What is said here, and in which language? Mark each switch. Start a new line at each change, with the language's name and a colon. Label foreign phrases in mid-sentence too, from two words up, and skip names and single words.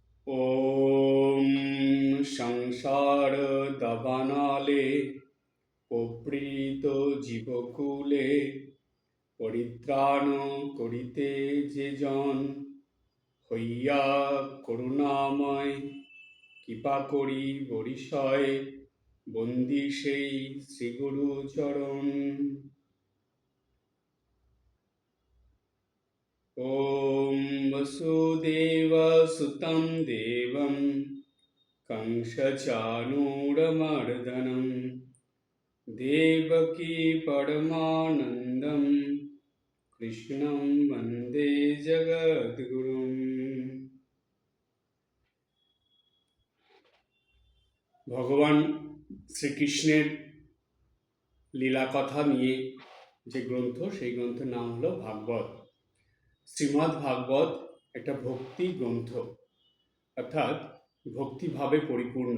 Bangla: ॐ সংসার দাবানলে প্রীত জীবকুলে পরিত্রাণ করিতে যে জন হইয়া করুণাময় কৃপা করি বরিশয় বন্দি সেই শ্রীগুরু চরণ।
Sanskrit: ॐ वसुदेवसुतं देवं कंसचाणूरमर्दनं देवकी परमानन्दं कृष्णं वन्दे जगद्गुरुम्।
Bangla: ভগবান শ্রীকৃষ্ণের লীলা কথা নিয়ে যে গ্রন্থ, সেই গ্রন্থের নাম হলো ভাগবত। শ্রীমদ্ ভাগবত একটা ভক্তি গ্রন্থ, অর্থাৎ ভক্তিভাবে পরিপূর্ণ।